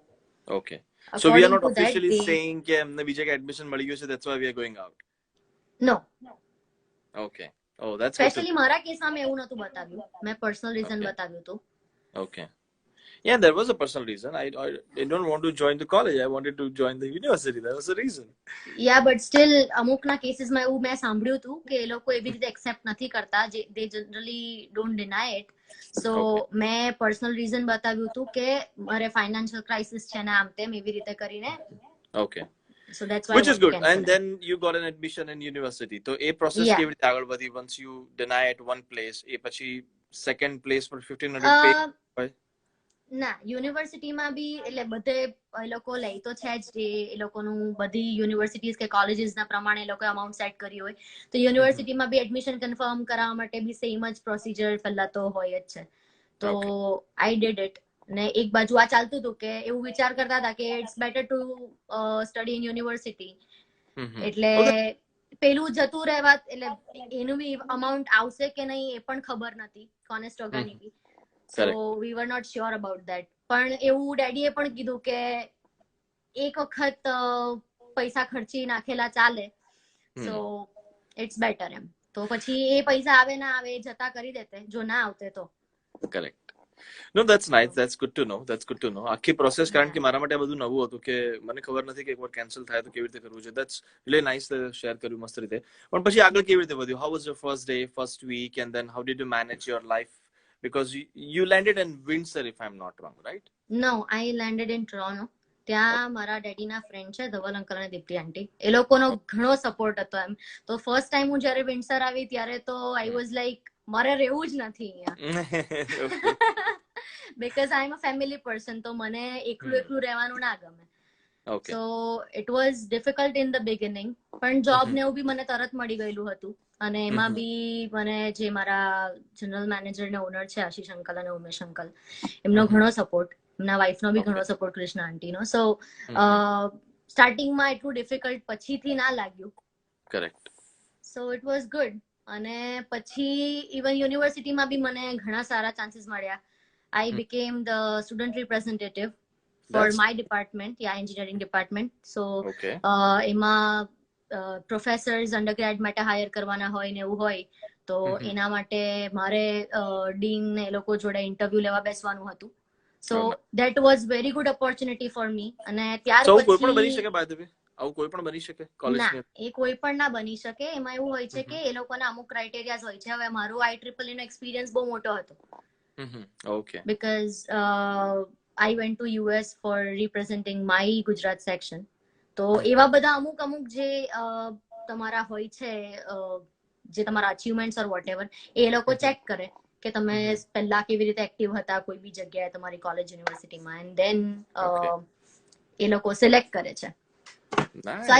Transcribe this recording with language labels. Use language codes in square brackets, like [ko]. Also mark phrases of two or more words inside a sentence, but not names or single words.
[en] okay so we are not officially saying [gu] કે અમને બીજે કે એડમિશન મળી ગયું છે [en] that's why we are going out નો okay oh that's [gu] સ્પેશિયલી મારા કેસમાં મેં એવું નતું બતાવ્યું મેં [en] personal reason [gu] બતાવ્યું હતું [en] ઓકે Yeah, there was a personal reason. I don't want to join the college. I wanted to join the university. That was the reason. Yeah, but still [gu] અમુકના કેસીસમાં એવું મેં સાંભળ્યું હતું કે એ લોકો એવી રીતે એક્સેપ્ટ નથી કરતા [en] they generally don't deny it. [gu] So મેં [en] personal reason [gu] બતાવ્યું હતું કે મારે [en] financial crisis [gu] છે ને આમ તેમ એવી રીતે કરીને [en] Okay. So that's why which is good. And then you got an admission in university. So a process [gu] કેવી રીતે આગળ વધી [en] once you deny at one place [gu] એ પછી [en] second place for 1,500 pay [gu] ના યુનિવર્સિટીમાં બી એટલે બધે એ લોકો લઈ તો છે જ જે એ લોકોનું બધી યુનિવર્સિટીઝ કે કોલેજીસના પ્રમાણે એ લોકોએ [en] amount set [gu] કરી હોય તો યુનિવર્સિટીમાં બી એડમિશન કન્ફર્મ કરાવવા માટે બી સેમ જ પ્રોસિજર પહેલા તો હોય જ છે તો [en] I did it [gu] ને એક બાજુ આ ચાલતું હતું કે એવું વિચાર કરતા હતા કે [en] it's better to study in university [gu] એટલે પેલું જતું રહેવા એટલે એનું બી અમાઉન્ટ આવશે કે નહીં એ પણ ખબર નથી કોનેસ્ટોગાની બી [en] so we were not sure about that [gu] પણ એવું ડેડીએ પણ કીધું કે એક વખત પૈસા ખર્ચી નાખેલા ચાલે [en] so it's better [gu] એમ તો પછી એ પૈસા આવે ના આવે જતા કરી દેતે જો ના આવતે તો [en] કરેક્ટ No, that's nice. That's good to know. That's good to know. [gu] આખી પ્રોસેસ કારણ કે મારા માટે આ બધું નવું હતું કે મને ખબર નથી કે એકવાર કેન્સલ થાય તો કેવી રીતે કરવું છે. [en] That's really nice [gu] શેર કર્યું મસ્ત રીતે. પણ પછી આગળ કેવી રીતે વધ્યું? [en] How was your first day, first week, and then how did you manage your life? Because you landed in Windsor, if I'm not wrong, right? No, I landed in Toronto. [gu] ત્યાં મારા ડેડીના ફ્રેન્ડ છે ધવલ અંકલ અને દીપ્તિ આંટી એ લોકોનો ઘણો સપોર્ટ હતો એમ તો [en] first time [gu] હું જયારે વિન્ડસર આવી ત્યારે તો [en] I was like [gu] મારે રહેવું જ નથી અહીંયા [en] because I'm a family person [gu] તો મને એકલું રહેવાનું ના ગમે [en] so it was difficult in the beginning [gu] પણ જોબ ને એવું બી મને તરત મળી ગયેલું હતું અને એમાં બી મને જે મારા [en] general manager [gu] ને ઓનર છે આશીષ અંકલ અને ઉમેશ અંકલ એમનો ઘણો સપોર્ટ એમના વાઇફ નો બી ઘણો સપોર્ટ કૃષ્ણ આંટી નો સો સ્ટાર્ટિંગમાં એટલું ડિફિકલ્ટ પછીથી ના લાગ્યું કરેક્ટ [en] so it was good [gu] અને પછી ઇવન યુનિવર્સિટીમાં બી મને ઘણા સારા ચાન્સીસ મળ્યા [en] I became the student representative for my department, engineering department. So, [gu] એમાં [en] professors undergrad [gu] માટે હાયર કરવાના હોય ને એવું હોય તો એના માટે મારે ડીન ને એ લોકો જોડે ઇન્ટરવ્યુ લેવા બેસવાનું હતું. [en] So that was very good opportunity for me. [gu] અને ત્યાર પછી કોઈ પણ બની શકે [en] by the way [gu] આવું કોઈ પણ બની શકે કોલેજમાં એ કોઈ પણ ના બની શકે એમાં એવું હોય છે કે એ લોકોના અમુક ક્રાઇટેરિયાઝ હોય છે હવે મારું IEEE નો એક્સપિરિયન્સ બહુ મોટો હતો [en] okay because I went to US for representing my Gujarat section [gu] તો એવા બધા અમુક જે તમારા હોય છે જે તમારા [en] achievements or whatever [gu] એ લોકો ચેક કરે કે તમે પહેલા કેવી રીતે એક્ટિવ હતા કોઈ બી જગ્યાએ તમારી કોલેજ યુનિવર્સિટીમાં, [en] and then Okay. [gu] એ લોકો સિલેક્ટ કરે છે. [en] so I